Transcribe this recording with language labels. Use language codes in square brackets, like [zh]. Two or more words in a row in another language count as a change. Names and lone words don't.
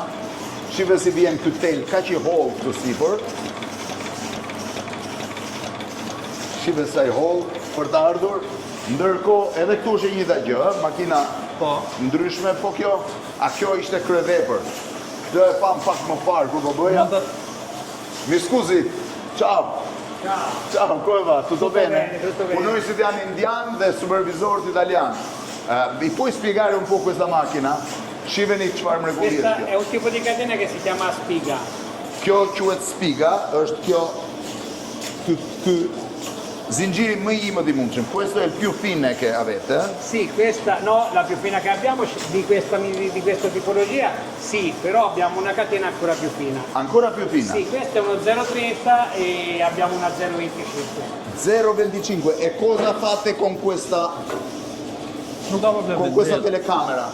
[sq] Shive si vjen ky tel, kaq i holl këtu sipër. Shive sa i holl për të ardhur. Ndërkohë edhe këtu është e njëjta gjë, makina ndryshme, po kjo, a kjo ishte kryevepër. Këtë e pam pak më parë kur po bëja. [it] Mi scusi, ciao. Ciao, come va? Tutto bene? [sq] Punojësit janë indian dhe supervisorët italian. [it] Mi puoi spiegare un po' questa macchina? [sq] Shiveni çfarë mrekullie [it] Questa è un tipo di catena che si chiama spiga. [sq] Kjo quhet spiga, është kjo ky zinxhiri më i imët i mundshëm. [it] Questo è il più fine che avete? Sì, questa no, la più fina che abbiamo di questa tipologia, sì, però abbiamo una catena ancora più fina. Ancora più fina? Sì, questa è uno 0,30 e abbiamo una 0,25. 0,25. E cosa fate con questa telecamera?